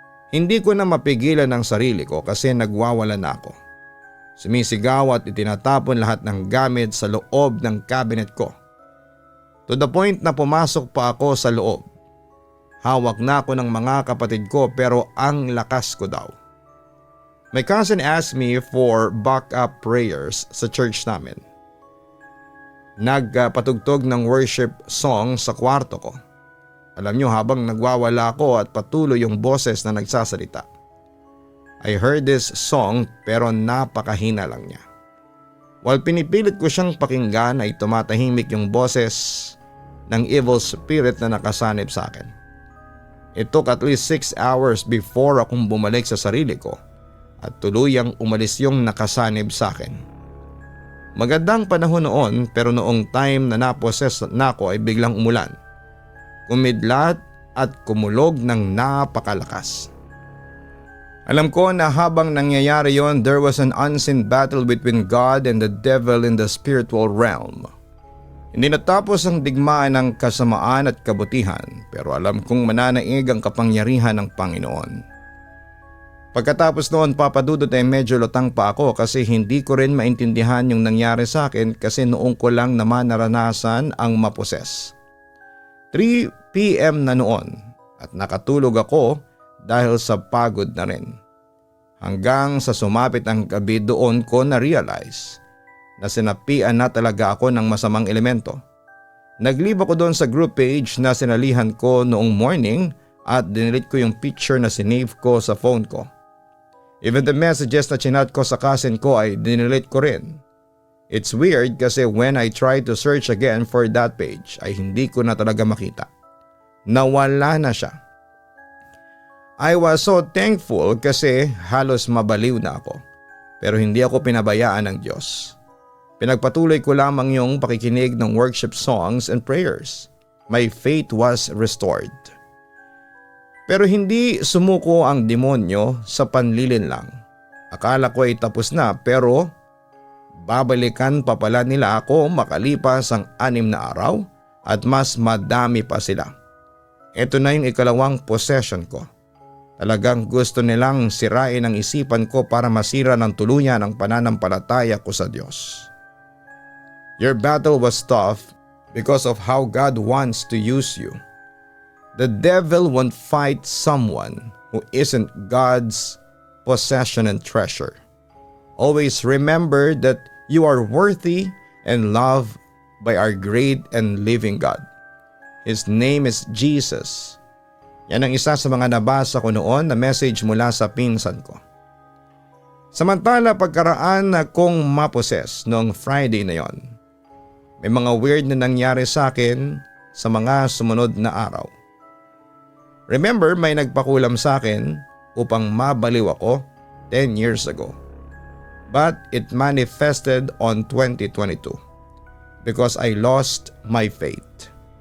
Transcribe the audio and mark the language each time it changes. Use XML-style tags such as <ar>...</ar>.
<tl>Hindi ko na mapigilan ang sarili ko kasi nagwawala na ako. Sumisigaw at itinatapon lahat ng gamit sa loob ng cabinet ko.</tl> <en>To the point</en> <tl>na pumasok pa ako sa loob. Hawak na ako ng mga kapatid ko pero ang lakas ko daw.</tl> <en>My cousin asked me for backup prayers</en> <tl>sa church namin. Nagpatugtog ng worship song sa kwarto ko. Alam nyo habang nagwawala ako at patuloy yung boses na nagsasalita.</tl> <en>I heard this song</en> <tl>pero napakahina lang niya. While pinipilit ko siyang pakinggan ay tumatahimik yung boses ng evil spirit na nakasanib sa akin.</tl> <en>It took at least 6 hours before</en> <tl>akong bumalik sa sarili ko at tuluyang umalis yung nakasanib sa akin. Magandang panahon noon pero noong time na naposes na ako ay biglang umulan. Kumidlat at kumulog ng napakalakas. Alam ko na habang nangyayari yon,</tl> <en>there was an unseen battle between God and the devil in the spiritual realm.</en> <tl>Hindi natapos ang digmaan ng kasamaan at kabutihan pero alam kong mananaig ang kapangyarihan ng Panginoon. Pagkatapos noon papadudot ay medyo lutang pa ako kasi hindi ko rin maintindihan yung nangyari sa akin kasi noong ko lang naman naranasan ang maposes. 3 p.m. na noon at nakatulog ako dahil sa pagod na rin. Hanggang sa sumapit ang gabi doon ko na-realize na sinapian na talaga ako ng masamang elemento. Nag-leave ako doon sa group page na sinalihan ko noong morning at dinilit ko yung picture na sinave ko sa phone ko.</tl> <en>Even the messages</en> <tl>na chinat ko sa cousin ko ay dinilit ko rin.</tl> <en>It's weird kasi when I tried to search again for that page</en> <tl>ay hindi ko na talaga makita. Nawala na siya.</tl> <en>I was so thankful</en> <tl>kasi halos mabaliw na ako. Pero hindi ako pinabayaan ng Diyos. Pinagpatuloy ko lamang yung pakikinig ng</tl> <en>worship songs and prayers. My faith was restored.</en> <tl>Pero hindi sumuko ang demonyo sa panlilin lang. Akala ko ay tapos na pero babalikan pa pala nila ako makalipas ang 6 na araw at mas madami pa sila. Ito na yung ikalawang possession ko. Talagang gusto nilang sirain ang isipan ko para masira ng tuluyan ang pananampalataya ko sa Diyos.</tl> <en>Your battle was tough because of how God wants to use you. The devil won't fight someone who isn't God's possession and treasure. Always remember that you are worthy and loved by our great and living God. His name is Jesus.</en> <tl>Yan ang isa sa mga nabasa ko noon na message mula sa pinsan ko. Samantala pagkaraan na kong maposes noong Friday na yon, may mga weird na nangyari sa akin sa mga sumunod na araw. Remember, may nagpakulam sa akin upang mabaliw ako 10 years ago.</tl> <en>But it manifested on 2022 because I lost my faith.</en>